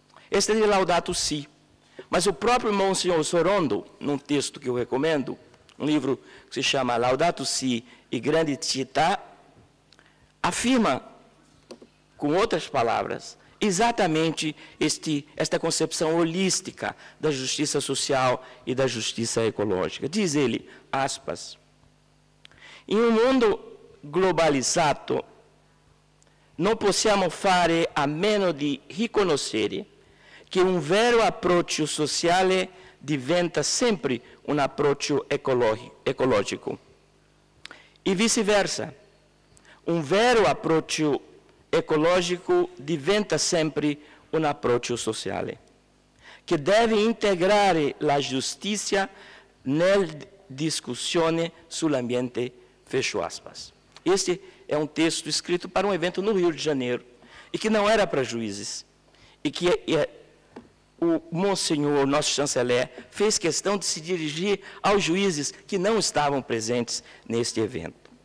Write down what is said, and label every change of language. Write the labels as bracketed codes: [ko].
[pt] Este é de Laudato Si, mas o próprio Monsenhor Sorondo, num texto que eu recomendo, um livro que se chama Laudato Si e Grande Città, afirma, com outras palavras, exatamente esta concepção holística da justiça social e da justiça ecológica. Diz ele, aspas, [it] in un mondo globalizzato non possiamo fare a meno di riconoscere che un vero approccio sociale diventa sempre un approccio ecologico e vice-versa. un vero approccio ecologico diventa sempre un approccio sociale, che deve integrare la giustizia nella discussione sull'ambiente, [pt] fecho aspas. Este é um texto escrito para um evento no Rio de Janeiro, e que não era para juízes, e que o Monsenhor, nosso chanceler, fez questão de se dirigir aos juízes que não estavam presentes neste evento.